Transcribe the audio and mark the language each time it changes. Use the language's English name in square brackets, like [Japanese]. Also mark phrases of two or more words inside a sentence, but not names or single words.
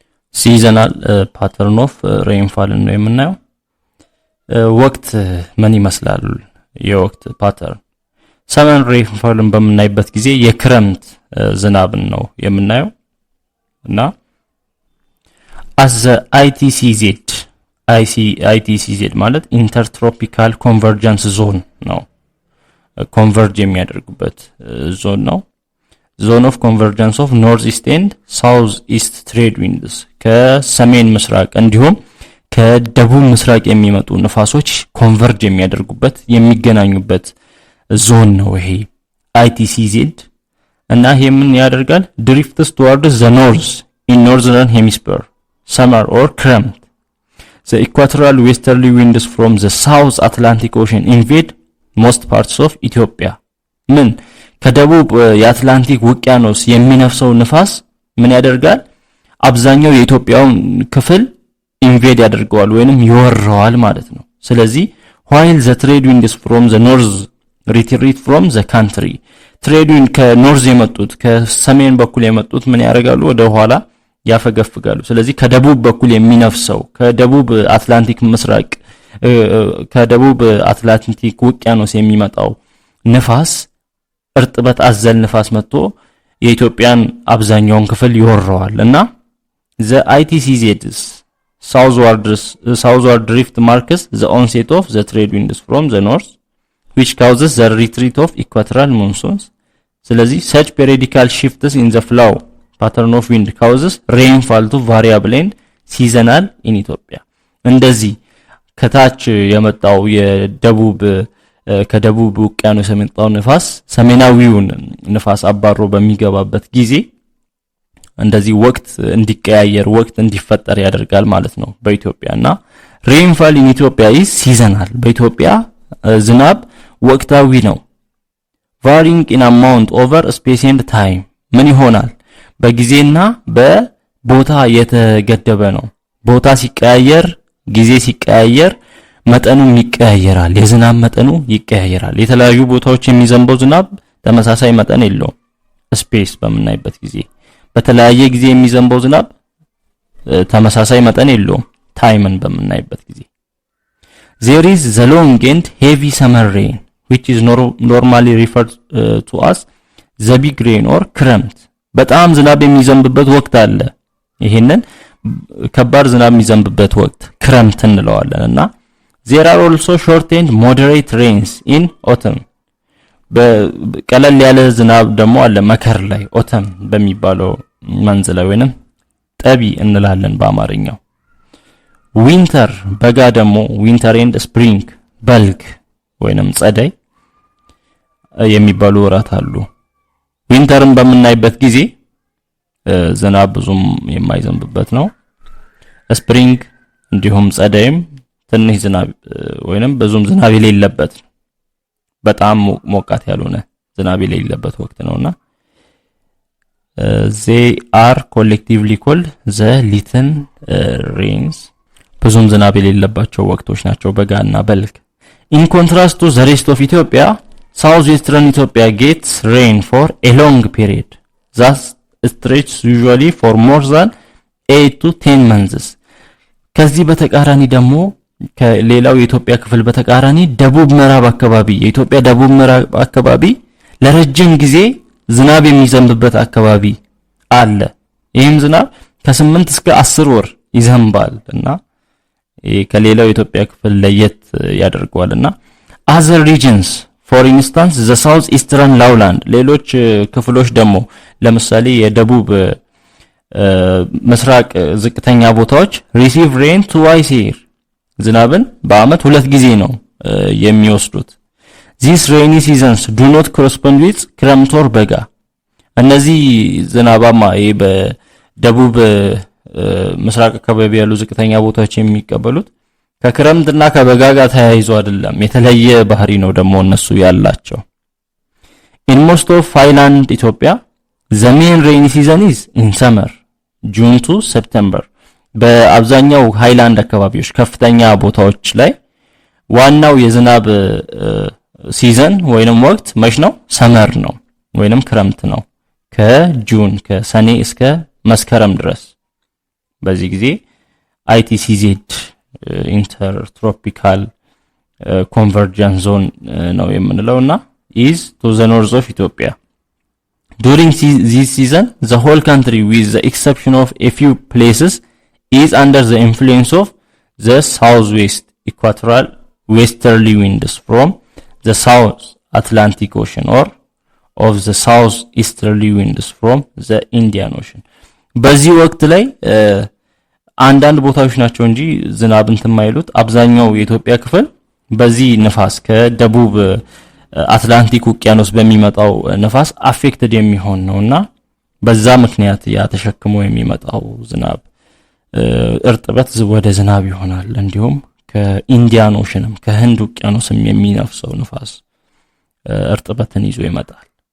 [English] seasonal pattern of rainfall [Amharic] ነው የምናየው። ወቅት ምን ይመስላል? የወቅት ፓተርን [English] summer rainfallን [Amharic] በምናይበት ጊዜ የክረምት ዝናብን ነው የምናየው እና [English] as the ITCZ [Amharic] ማለት [English] intertropical convergence zone [Amharic] ነው converge የሚያደርጉበት ዞን ነው [English] zone of convergence of northeast and southeast trade winds [Amharic] ከሰሜን ምስራቅ እንዲሁም ከደቡብ ምስራቅ የሚመጡ ንፋሶች ኮንቨርጅ የሚያደርጉበት የሚገናኙበት ዞን ነው ይሄ ITCZ እና ይሄ ምን ያደርጋል [English] drifts towards the north in northern hemisphere summer or [Amharic] ክረምት [English] the equatorial westerly winds from the south Atlantic Ocean invade most parts of Ethiopia [Amharic] ምን ከደቡብ የአትላንቲክ ውቅያኖስ የሚነፍሰው ንፋስ ምን ያደርጋል አብዛኛው የኢትዮጵያውን ክፍል ኢንቬድ ያደርገዋል ወይንም ይወረዋል ማለት ነው ስለዚህ [English] while the trade winds from the north retreat from the country trade wind [Amharic] ከኖርዝ የመጡት ከሰሜን በኩል የመጡት ምን ያደርጋሉ ወደ ኋላ ያፈገፍጋሉ ስለዚህ ከደቡብ በኩል የሚነፍሰው ከደቡብ አትላንቲክ ምስራቅ ከደቡብ አትላንቲክ ውቅያኖስ የሚመጣው ንፋስ እርጥበት አዘል ንፋስ መጥቶ የኢትዮጵያን አብዛኛውን ክፍል ይወረዋል እና [English] the ITCZ's southward drift marks the onset of the trade winds from the north which causes the retreat of equatorial monsoons ስለዚህ such periodical shifts in the flow pattern of wind causes rainfall to variable and seasonal in Ethiopia [Amharic] እንደዚህ ከታች የመጣው የደቡብ ከደቡብ ውቅያኖስ የመጣው ንፋስ ሰሜናዊውን ንፋስ አባሮ በሚገባበት ጊዜ እንደዚህ ወቅት እንዲቀያየር ወቅት እንዲፈጠር ያደርጋል ማለት ነው በኢትዮጵያና [English] rainfall in Ethiopia is seasonal [Amharic] በኢትዮጵያ ዝናብ ወቅታዊ ነው [English] varying in amount over space and time [Amharic] ምን ይሆናል በጊዜና በቦታ የተገደበ ነው ቦታ ሲቀያየር ጊዜ ሲቀያየር መጠኑም ይቀያየራል የዝናብ መጠኑ ይቀያየራል የተለያዩ ቦታዎች የሚዘንበው ዝናብ ተመሳሳይ መጠን የለውም ስፔስ በመናይበት ጊዜ በተለያየ ጊዜ የሚዘንበው ዝናብ ተመሳሳይ መጠን የለውም ታይምን በመናይበት ጊዜ [English] there is the long and heavy summer rain which is normally referred to as the big rain or [Amharic] ክረምት በጣም ዝናብ የሚዘንብበት ወቅት አለ ይሄንን ከባድ ዝናብ የሚዘንብበት ወቅት ክረምት እንለዋለን እና [English] there are also short and moderate rains in autumn [Amharic] በቀለል ያለ ዝናብ ደግሞ አለ መከር ላይ autumn በሚባለው መንዝ ላይ ወይንም ጠቢ እንላለን በአማርኛው winter በጋ ደግሞ [English] winter and spring [Amharic] በልግ ወይንም ጸደይ የሚባሉ ወራት አሉ winterን በመናይበት ጊዜ ዝናብ ብዙም የማይዘንብበት ነው spring እንዲሁም ጸደይም ትንሽ ዝናብ ወይንም ብዙም ዝናብ የሌለበት በጣም ሞቃት ያልሆነ ዝናብ የሌለበት ወቅት ነውና [English] they are collectively called the little rains [Amharic] ብዙም ዝናብ የሌለባቸው ወቅቶች ናቸው በጋና በልግ [English] in contrast to the rest of Ethiopia southwestern Ethiopia gets rain for a long period that stretches usually for more than 8 to 10 months [Amharic] ከዚህ በተቃራኒ ደግሞ ከሌላው የኢትዮጵያ ክፍል በተቃራኒ ደቡብ ምዕራብ አካባቢ የኢትዮጵያ ደቡብ ምዕራብ አካባቢ ለረጅም ጊዜ ዝናብ የሚዘንብበት አካባቢ አለ ይህም ዝናብ ከ8 እስከ 10 ወር ይዘንባል እና ከሌላው የኢትዮጵያ ክፍል ለየት ያደርገዋልና [English] other regions for instance the southeastern lowland [Amharic] ሌሎች ክፍሎች ደግሞ ለምሳሌ የደቡብ ምስራቅ ዝቅተኛ ቦታዎች [English] receive rain twice a year [Amharic] ዝናብን በአመት ሁለት ጊዜ ነው የሚወስዱት [English] these rainy seasons do not correspond with ክረምት or በጋ [Amharic] እነዚህ ዝናባማ በደቡብ ምስራቅ አካባቢ ያሉ ዝቅተኛ ቦታዎች የሚቀበሉት ከክረምትና ከበጋ ጋር ተያይዞ አይደለም የተለየ ባህሪ ነው ደግሞ እነሱ ያላቸው [English] in most of highland Ethiopia the main rainy season is in summer June to September [Amharic] በአብዛኛው ሃይላንድ አካባቢዎች ከፍተኛ ቦታዎች ላይ ዋናው የዝናብ ሲዝን ወይንም ወቅት መች ነው ሰመር ነው ወይንም ክረምት ነው ከጁን ከሰኔ እስከ መስከረም ድረስ በዚህ ጊዜ ITCZ ኢንተርትሮፒካል ኮንቨርጀንስ ዞን ነው የምንለውና [English] is to the north of Ethiopia. During this season, the whole country, with the exception of a few places, is under the influence of the southwest equatorial westerly winds from the South Atlantic Ocean or of the southeasterly winds from the Indian Ocean. [Amharic] በዚህ ወቅት ላይ አንዳንድ ቦታዎች ናቸው እንጂ ዝናብ እንትን ማይሉት አብዛኛው የኢትዮጵያ ክፍል በዚህ ንፋስ ከደቡብ አትላንቲክ ውቅያኖስ በሚመጣው ንፋስ አፌክትድ የሚሆን ነውና በዛ ምክንያት ያ ተሸክሞ የሚመጣው ዝናብ እርጥበት ወደ ዝናብ ይሆናል። እንዲሁም ከኢንዲያን ኦሽንም ከህንድ ውቅያኖስም የሚነፍሰው ንፋስ እርጥበትን ይዞ ይመጣል።